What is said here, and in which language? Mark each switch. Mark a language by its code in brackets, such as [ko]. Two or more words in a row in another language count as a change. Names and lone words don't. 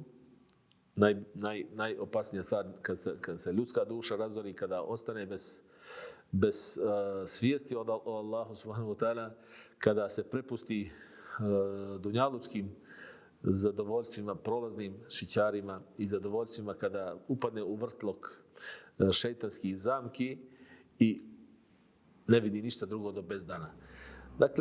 [bs] Najopasnija stvar kad se ljudska duša razori, kada ostane bez svijesti od [ar] الله سبحانه وتعالى, [bs] kada se prepusti dunjalučkim zadovoljstvima, prolaznim šićarima i zadovoljstvima, kada upadne u vrtlog šejtanskih zamki i ne vidi ništa drugo do bezdana.